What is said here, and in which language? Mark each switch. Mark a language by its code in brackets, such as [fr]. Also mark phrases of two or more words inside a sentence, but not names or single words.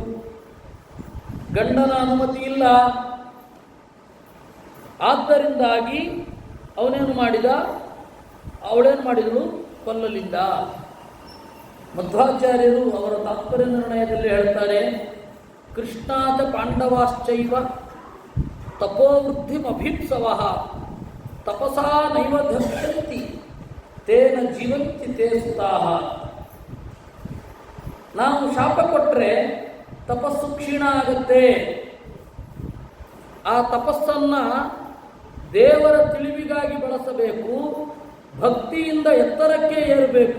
[kn] ಗಂಡನ ಅನುಮತಿ ಇಲ್ಲ, ಆದ್ದರಿಂದಾಗಿ ಅವನೇನು ಮಾಡಿದ, ಅವಳೇನು ಮಾಡಿದಳು, ಕೊಲ್ಲಲಿಲ್ಲ. ಮಧ್ವಾಚಾರ್ಯರು ಅವರ ತಾತ್ಪರ್ಯ ನಿರ್ಣಯದಲ್ಲಿ ಹೇಳ್ತಾರೆ, [sa] ಕೃಷ್ಣಾಚ ಪಾಂಡವಾಶ್ಚೈವ ತಪೋವೃದ್ಧಿಮಭೀಪ್ಸವಃ ತಪಸಾ ನೈವ ಧರ್ಷಂತಿ ತೇನ ಜೀವಂತಿ ತೇ ಸುತಾಃ. [kn] ನಾವು ಶಾಪ ಕೊಟ್ಟರೆ ತಪಸ್ಸು ಕ್ಷೀಣ ಆಗುತ್ತೆ. ಆ ತಪಸ್ಸನ್ನ ದೇವರ ತಿಳಿವಿಗಾಗಿ ಬಳಸಬೇಕು, ಭಕ್ತಿಯಿಂದ ಎತ್ತರಕ್ಕೆ ಏರಬೇಕು.